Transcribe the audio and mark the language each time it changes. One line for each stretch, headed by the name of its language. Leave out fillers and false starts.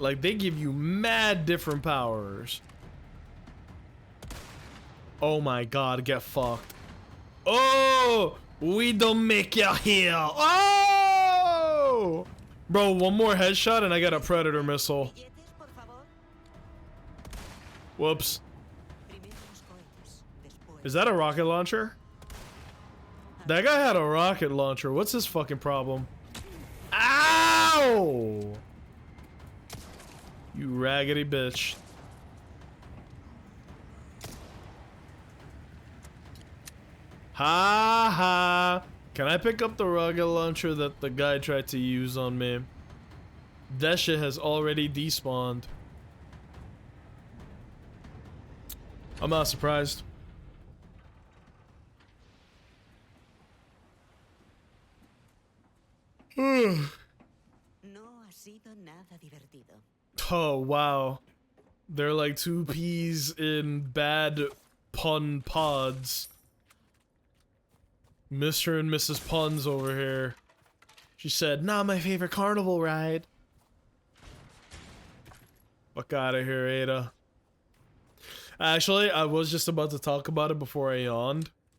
English: Like they give you mad different powers. Oh my god, get fucked. Oh, we don't make you here. Oh! Bro, one more headshot and I got a predator missile.
Spanish: Billetes, por favor.
English: Whoops.
Spanish: Primero los cohetes, después.
English: Is that a rocket launcher? That guy had a rocket launcher. What's his fucking problem? Ow! You raggedy bitch. Ha ha. Can I pick up the rocket launcher that the guy tried to use on me? That shit has already despawned. I'm not surprised.
Spanish: No ha sido nada divertido.
English: Oh, wow. They're like two peas in bad pun pods. Mr. and Mrs. Puns over here. She said, not my favorite carnival ride. Fuck out of here, Ada. Actually, I was just about to talk about it before I yawned.